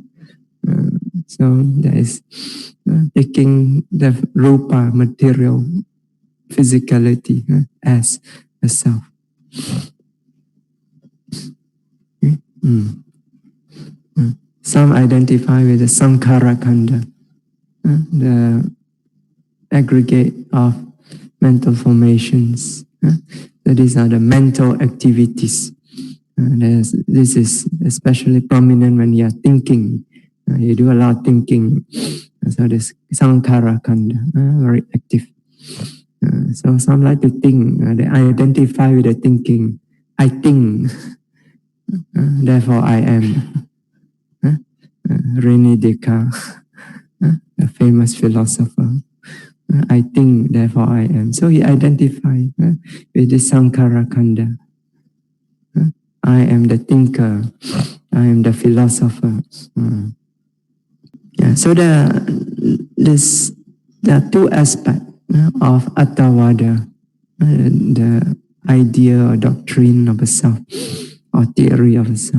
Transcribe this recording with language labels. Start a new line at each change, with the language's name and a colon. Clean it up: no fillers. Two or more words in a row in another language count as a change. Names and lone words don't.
English: So that is taking the rupa, material, physicality as a self. Some identify with the
Pali: sankhara kanda,
English: the aggregate of mental formations. So these are the mental activities. This is especially prominent when you are thinking. You do a lot of thinking. So this
Pali: sankhara kanda,
English: very active. So some like to think. They identify with the thinking. I think, therefore I am. René Descartes, a famous philosopher. I think, therefore I am. So he identified with the
Pali: sankhara kanda.
English: I am the thinker. I am the philosopher. So there are two aspects of Attavada, the idea or doctrine of a self, or theory of a self.